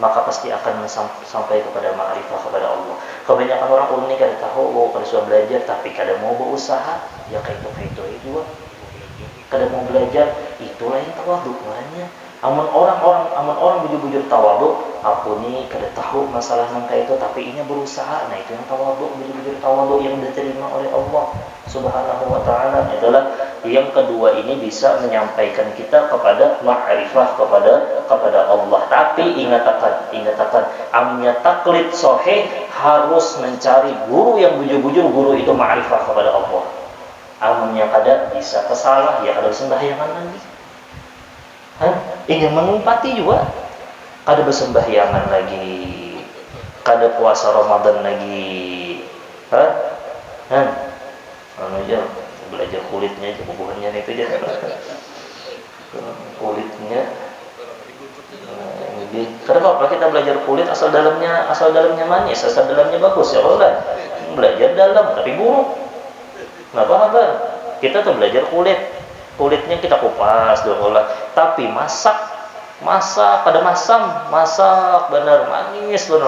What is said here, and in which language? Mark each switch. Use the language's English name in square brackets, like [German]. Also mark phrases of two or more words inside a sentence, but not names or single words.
[Banjar] maka pasti akan sampai kepada ma'rifah kepada Allah. Kebanyakan orang ulun ini kada tahu, kada sudah belajar, tapi kada mau berusaha, ya kayak itu juga. Kada mau belajar, itulah yang tawadhu namanya. Amun orang bujur-bujur tawadhu, aku ni kada tahu masalah nangka itu, tapi ini berusaha. Nah itu yang tawadhu, bujur-bujur tawadhu yang diterima oleh Allah [Arabic] Subhanahu wa taala. [Indonesian] Itulah yang kedua, ini bisa menyampaikan kita kepada ma'rifah kepada Allah. Tapi ingat akan amnya taklid sahih harus mencari guru yang bujur-bujur guru itu ma'rifah kepada Allah. [Banjar] Amunnya kada bisa kesalah, ya kada sembahyangan lagi. Ingin mengumpati juga kada bersembahyangan lagi, kada puasa Ramadan lagi. Anu aja belajar kulitnya aja, bubuhannya itu aja. Kulitnya. Kada apa-apa kita belajar kulit asal dalamnya manis, asal dalamnya bagus, ya Allah. [Indonesian] Belajar dalam tapi buruk. Enggak apa-apa. [Banjar] Kita tuh belajar kulitnya kita kupas dulu lah, tapi masak kada masak benar manis benar.